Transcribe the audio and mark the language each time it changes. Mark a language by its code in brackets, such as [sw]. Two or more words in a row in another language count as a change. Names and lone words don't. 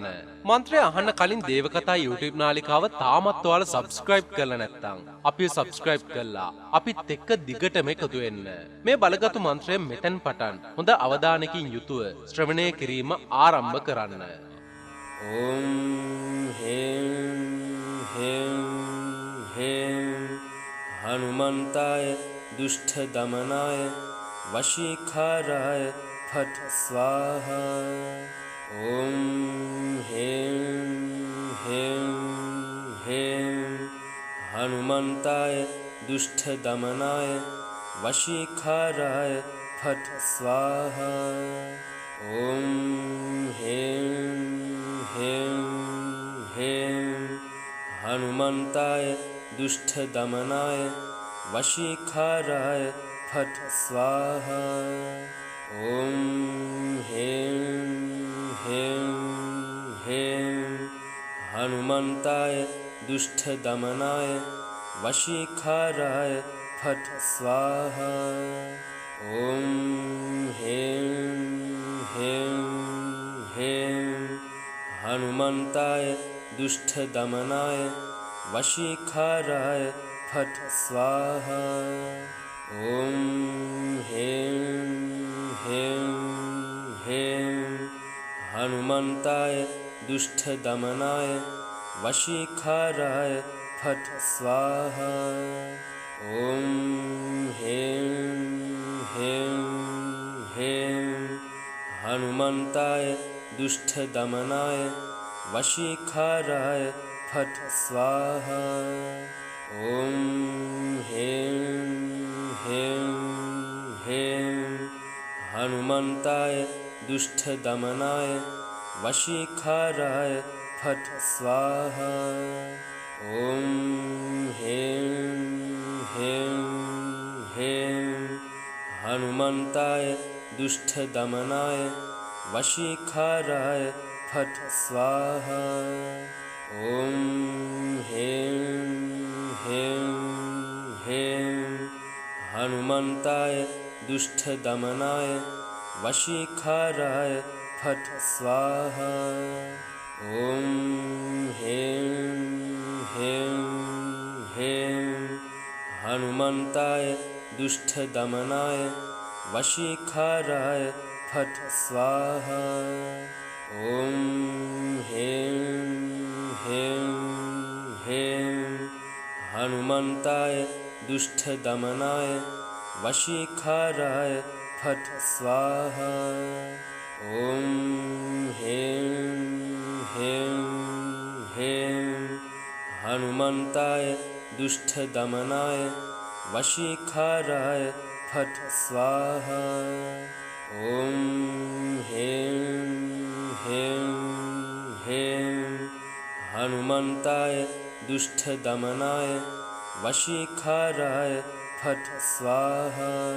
[si] මන්ත්‍රය අහන්න කලින් දේවකතා YouTube නාලිකාව තාමත් ඔයාලා subscribe කරලා නැත්නම් අපිව subscribe කරලා අපිත් එක්ක දිගටම එකතු වෙන්න. මේ බලගතු මන්ත්‍රය මෙතෙන් පටන් හොඳ අවධානයකින් යුතුව ශ්‍රවණය කිරීම ආරම්භ කරන්න. [sa] ओम हें हें हें हनुमन्ताय दुष्ट दमनाय वशीखाराय फट स्वाहा. ओम हें हें हें हनुमन्ताय दुष्ट दमनाय वशीखाराय फट स्वाहा. ओम हें हें हें हनुमन्ताय दुष्ट दमनाय वशीखाराय फट स्वाहा. ओम हें हें हें हनुमन्ताय दुष्ट दमनाय वशीखाराय फट स्वाहा. ओम हें हें हें हनुमन्ताय दुष्ट दमनाय वशीखाराय फट स्वाहा. ओम हें हें हें हनुमन्ताय दुष्ट दमनाय वशीखाराय फट स्वाहा. ओम हें हें हें हनुमन्ताय दुष्ट दमनाय वशीखाराय फट स्वाहा. ओम हें हें हें हनुमन्ताय दुष्ट दमनाय वशीखाराय फट स्वाहा. ओम हें हें हें हनुमन्ताय दुष्ट दमनाय वशीखाराय फट स्वाहा. ओम हें हें हें हनुमन्ताय दुष्ट दमनाय वशीखाराय फट स्वाहा. ओम हें हें हें हनुमन्ताय दुष्ट दमनाय वशीखाराय फट स्वाहा. ओम हें हें हें हनुमन्ताय दुष्ट दमनाय वशीखाराय फट स्वाहा. ओम हें हें हें हनुमन्ताय दुष्ट दमनाय वशीखाराय फट स्वाहा. ओम हें हें हें हनुमन्ताय दुष्ट दमनाय वशीखाराय फट् स्वाहा।